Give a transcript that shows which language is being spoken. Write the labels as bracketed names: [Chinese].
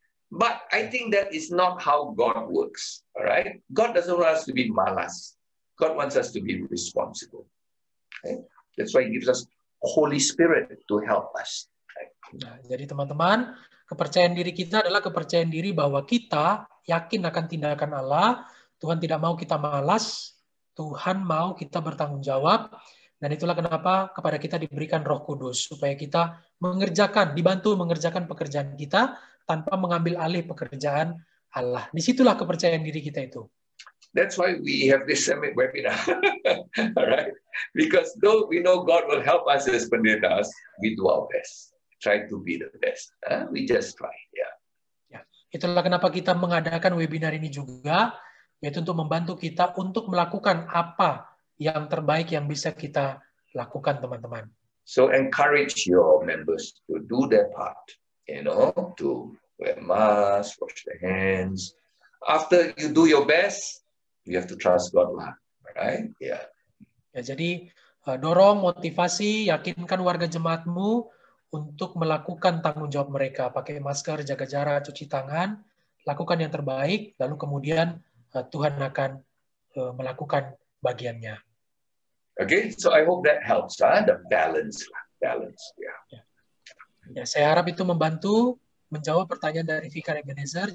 [English] But I think that is not how God works. All right? God doesn't want us to be malas. God wants us to be responsible. Okay? That's why He gives us Holy Spirit to help us. Right? [Indonesian] Nah, jadi teman-teman, kepercayaan diri kita adalah kepercayaan diri bahwa kita yakin akan tindakan Allah. Tuhan tidak mau kita malas. Tuhan mau kita bertanggung jawab. Dan itulah kenapa kepada kita diberikan Roh Kudus. Supaya kita dibantu mengerjakan pekerjaan kita tanpa mengambil alih pekerjaan Allah. Disitulah kepercayaan diri kita itu. [English] That's why we have this webinar. All right? Because though we know God will help us as pendetas, we do our best. Try to be the best. We just try. Yeah. [Indonesian] Ya, itulah kenapa kita mengadakan webinar ini juga, yaitu untuk membantu kita untuk melakukan apa yang terbaik yang bisa kita lakukan, teman-teman. [English] So encourage your members to do their part, to wear mask, wash their hands. After you do your best, you have to trust God lah, right? Yeah. [Indonesian] Ya, jadi dorong, motivasi, yakinkan warga jemaatmu untuk melakukan tanggung jawab mereka, pakai masker, jaga jarak, cuci tangan, lakukan yang terbaik, lalu kemudian Tuhan akan melakukan bagiannya. [English] Okay, so I hope that helps, the balance, yeah. [Indonesian] Ya, saya harap itu membantu menjawab pertanyaan dari Vikar Ebenezer.